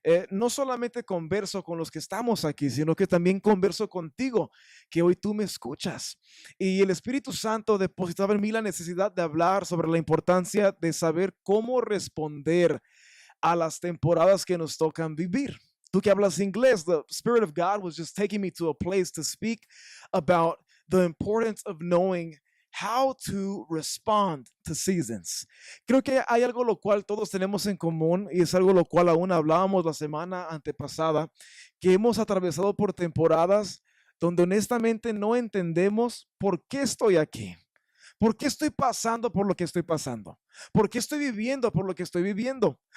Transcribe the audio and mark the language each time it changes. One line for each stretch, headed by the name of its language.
Spanish: No solamente converso con los que estamos aquí, sino que también converso contigo, que hoy tú me escuchas. Y el Espíritu Santo depositaba en mí la necesidad de hablar sobre la importancia de saber cómo responder a las temporadas que nos tocan vivir. Tú que hablas inglés,
English: the Spirit of God was just taking me to a place to speak about the importance of knowing how to respond to seasons.
Spanish: Creo que hay algo lo cual todos tenemos en común y es algo lo cual aún hablábamos la semana antepasada, que hemos atravesado por temporadas donde honestamente no entendemos por qué estoy aquí. ¿Por qué estoy pasando por lo que estoy pasando? ¿Por qué estoy viviendo por lo que estoy viviendo?